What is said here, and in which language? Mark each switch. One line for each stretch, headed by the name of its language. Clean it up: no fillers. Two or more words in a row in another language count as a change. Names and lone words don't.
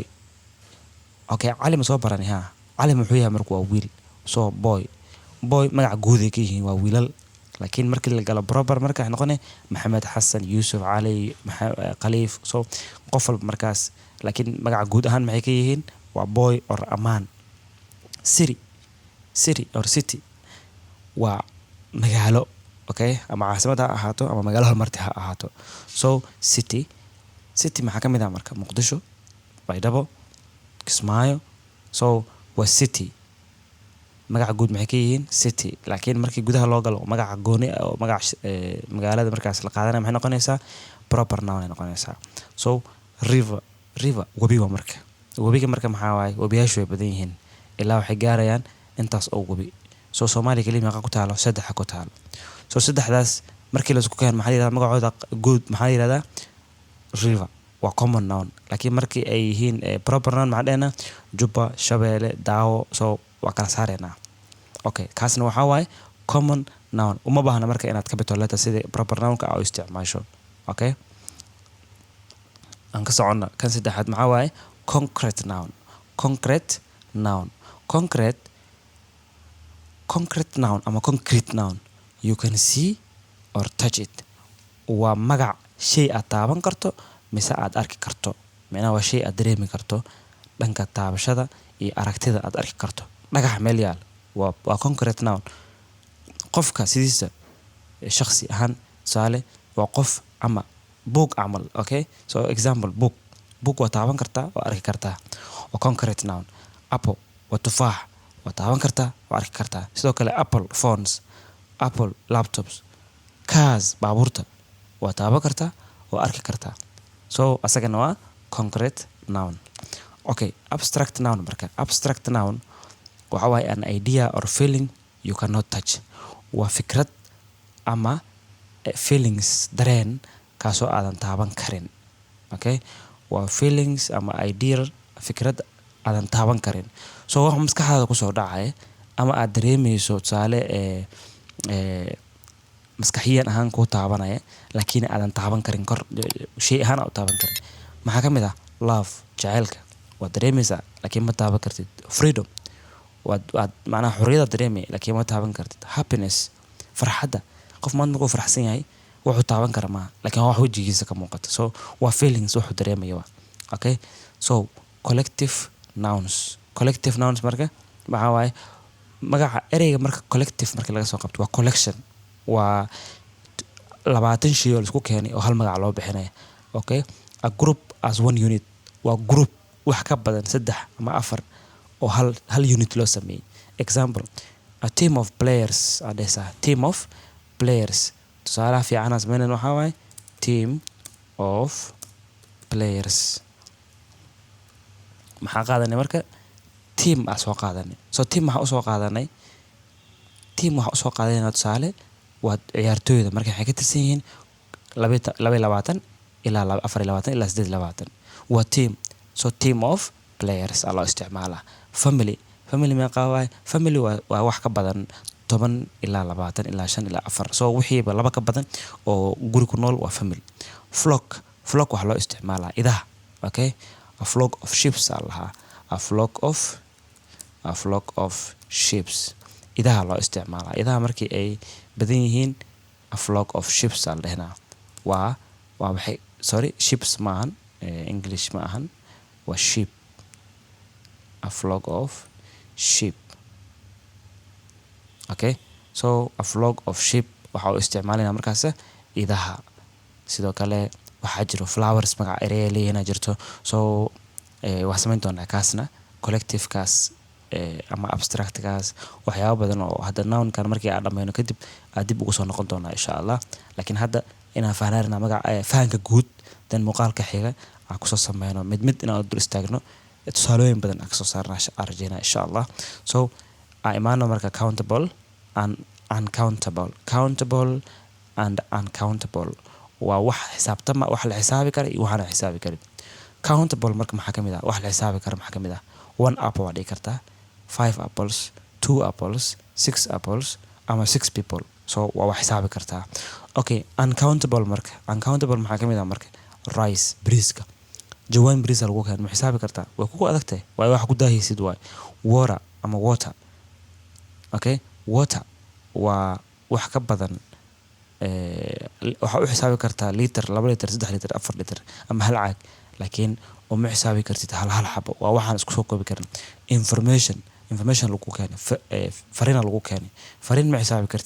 Somali: Okay, Cali ma soo barani ha? Cali muxuu yahay marka? waa wiil. So boy magac guud ay ka yihiin, waa wiilal. laakiin markii la galo proper marka waxay noqonay Maxamed, Xasan, Yusuf, Cali, Khaliif. So qof walba markaas, laakiin magac guud ahaan maxay ka yihiin? waa
English: boy or
Somali: amaan.
English: City or city
Somali: waa magaalo. Okay, ama caasimad ha ahaato ama magaalo hormarti ha ahaato. So city maxaa ka mid ah marka? Muqdisho, Baydhabo, Kismaayo. So waa city, magac guud maxay ka yihiin? City. laakiin markii gudaha loo galo magac gooni oo magac magaalada markaas la qaadanay maxay noqonaysaa?
English: Proper noun
Somali: ay noqonaysaa. So river wabi waa marka. Wabiga marka maxaa waaye? Wabiyaashu way badan yihiin, ilaa waxay gaarayaan intaas oo wabi. So Soomaaliya kaliya meeqa ku taalo? 3 ku taalo. So 3daas markii la isku keen maxaa la yiraahdaa magacooda guud? maxaa la yiraahdaa? River, waa
English: common noun.
Somali: laakiin markii ay yihiin
English: proper noun
Somali: maxaa dhahaynaa? Jubba, Shabeelle, Daawo. So waa kala saaraynaa. Okay, kaasna waxaa waaye
English: common noun.
Somali: uma baahna marka inaad
English: capital letter
Somali: sida
English: proper nounka
Somali: u isticmaasho. Okay, aan ka soconna kan saddexaad maxaa waaye?
English: Concrete noun ama concrete noun. You can see or touch it.
Somali: waa magac shay aad taaban karto mise aad arki karto. Macnaha waa shay aad dareemi karto dhanka taabashada iyo aragtida aad arki karto. Dhagax meel yaal waa
English: concrete noun.
Somali: Qofka sidiisa shakhsi ahaan tusaale waa qof ama book camal. Okay, so example book waa taaban kartaa waa arki kartaa, waa
English: concrete noun.
Somali: Apple waa tufaax waa taaban kartaa waa arki kartaa. Sidoo kale
English: Apple phones, Apple laptops, cars
Somali: baabuurta waa taaban kartaa waa arki kartaa. So asagana waa
English: concrete noun.
Somali: Okay,
English: abstract noun
Somali: marka.
English: Abstract noun
Somali: waxa waay
English: an idea or feeling you cannot touch.
Somali: Waa fikrad ama feelings dareen kaasoo aadan taaban karin. Okay, waa feelings ama idea fikrad aadan taaban karin. So wax maskaxdaada kusoo dhacaya ama aad dareemayso tusaale maskaxiyan ahaan ku taabanaya laakiin aadan taaban karin kor shay ahaan aad taaban karin. Maxaa ka mid ah love jaceylka waa dareemaysaa laakiin ma taaban kartid. Freedom waa macnaha xorriyada dareemay laakiin ma taaban kartid. Happiness farxadda qof maanta markuu faraxsan yahay wuxuu taaban kara maaha laakiin wax wajigiisa ka muuqata. So waa feelings wuxuu dareemayo. Okay, so
English: collective nouns
Somali: marka waxa waaye magaca ereyga marka collective marka laga soo qabto waa collection. waa 20 shay oo isku keenay oo hal magac loo bixinayo. Okay,
English: a group as one unit
Somali: waa group wax ka badan 3 ama 4 oo hal unit loo sameeyay.
English: Example, a team of players team of players.
Somali: Tusaale fiican as meenan waxa waaye
English: team of players.
Somali: maxaa qaadanay marka team soo qaadanay. So team waxa soo qaadanay tusaale waa ciyaartooyda markay waxay ka tirsan yihiin 22 ilaa 24 ilaa 28 waa team. So
English: team of players
Somali: loo isticmaalaa. Family ma qaaway family waa wax ka badan 10 ilaa 20 ilaa 5 ilaa 4. So wixiiba laba ka badan oo guri ku nool waa family. Flock wax loo isticmaalaa idaha. Okay,
English: a flock of sheep
Somali: lahaa.
English: a flock of sheep
Somali: idaha loo isticmaalaa. Idaha markii ay badan yihiin
English: a flock of sheep
Somali: al dhahnaa. waa waxay sheep maahan English ma ahan waa sheep.
English: A flock of sheep.
Somali: Okay, so
English: a flock of sheep
Somali: waxa uu isticmaalina markaas idaha. Sidoo kale waxaa jiro flowers magac erey leeyna jirto. So wax samayn doonaa kaasna collective kaas ama abstract kaas waxyaabo badan oo hadda noun kan markii aan dhameeyno kadib aad dib ugu soo noqon doonaa
Arabic: insha Allah.
Somali: Laakiin hadda inaan fahnarna magac fahanka guud dan muuqaalka xiga aan ku soo sameeyno mid inaan dul istaagno tusaalooyin badan aan ka soo saarnaa arjayna
Arabic: insha Allah.
Somali: So imaano marka
English: countable and uncountable. Countable and uncountable
Somali: waa wax xisaabtama wax la xisaabi karo iyo waxaan la xisaabi karin. Countable marka maxaa ka mid ah wax la xisaabi karo maxaa ka mid ah 1 apple waa dhigi kartaa, 5 apples, 2 apples, 6 apples ama 6 people. So waa wax xisaabi kartaa. Okay, uncountable maxaa ka mid ah marka rice briska jawaan bris lagu keen ma xisaabi kartaa way kugu adagtay way wax ku daahaysid waay. Water. Okay, water waa wax ka badan waxa u xisaabi kartaa liter 2 liter 3 liter 4 liter ama hal caag laakiin uma xisaabi kartid hal xabo waa waxaan isku soo koobi karin. Information lagu keenay fariin lagu keenay fariin ma xisaabi kartid.